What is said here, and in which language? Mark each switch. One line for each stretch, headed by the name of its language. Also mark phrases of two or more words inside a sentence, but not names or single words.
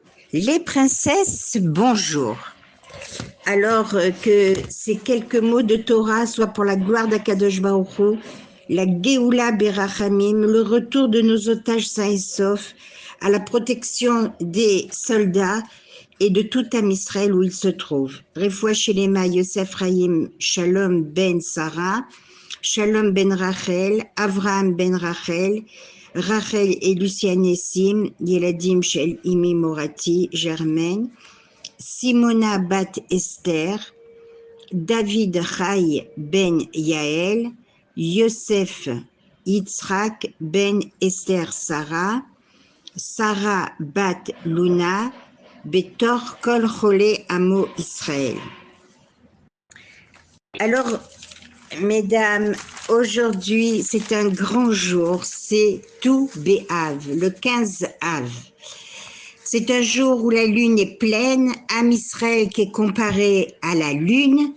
French: Les princesses, bonjour. Alors que ces quelques mots de Torah soient pour la gloire d'
Hebrew: הקדוש ברוך הוא,
French: la
Hebrew: גאולה ברחמים,
French: le retour de nos otages sains et saufs, à la protection des soldats et de tout
Hebrew: עם ישראל
French: où ils se trouvent.
Hebrew: רפואה שלמה
French: Yosef Raïm Shalom ben Sarah, Shalom ben Rachel, Avraham ben Rachel, Rachel et Lucia Nessim,
Hebrew: ילדים של אמי מורתי,
French: Germaine, Simona bat Esther, David Chai ben Yael, Yosef Yitzhak ben Esther Sarah, Sarah bat Luna,
Hebrew: בתוך כל חולי עמו ישראל.
French: Alors, mesdames, aujourd'hui, c'est un grand jour, c'est Tou B'Av, le 15 Av. C'est un jour où la lune est pleine,
Hebrew: עם ישראל
French: qui est comparé à la lune.